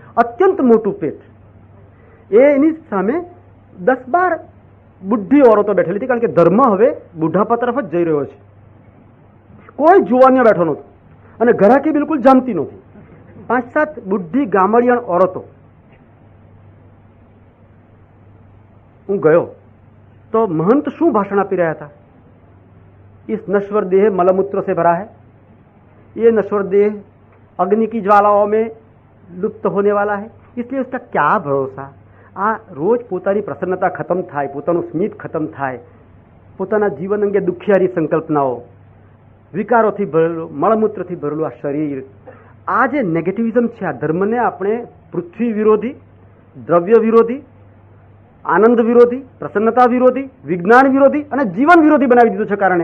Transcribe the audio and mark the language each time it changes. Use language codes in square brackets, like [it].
[gu] અત્યંત મોટું પેટ. એની સામે 10-12 બુઢી ઓરતો બેઠેલી હતી, કારણ કે ધર્મ હવે બુઢાપા તરફ જ જઈ રહ્યો છે. કોઈ જુવાનિયા બેઠો નહોતો અને ઘરાકી બિલકુલ જામતી નહોતી. 5-7 બુઢી ગામડિયાણ ઓરતો. હું ગયો તો महंत શું ભાષણ આપી રહ્યા હતા? [hi] इस नश्वर देह मलमूत्र से भरा है, ये नश्वर देह अग्नि की ज्वालाओं में लुप्त होने वाला है, इसलिए उसका क्या भरोसा. [gu] આ રોજ પોતાની પ્રસન્નતા ખતમ થાય, પોતાનું સ્મિત ખતમ થાય, પોતાના જીવન અંગે દુખિયારી સંકલ્પનાઓ, વિકારોથી ભરેલું, મળમૂત્રથી ભરેલું આ શરીર, આ જે નેગેટિવિઝમ છે, આ ધર્મને આપણે પૃથ્વી વિરોધી, દ્રવ્ય વિરોધી, આનંદ વિરોધી, પ્રસન્નતા વિરોધી, વિજ્ઞાન વિરોધી અને જીવન વિરોધી બનાવી દીધું છે.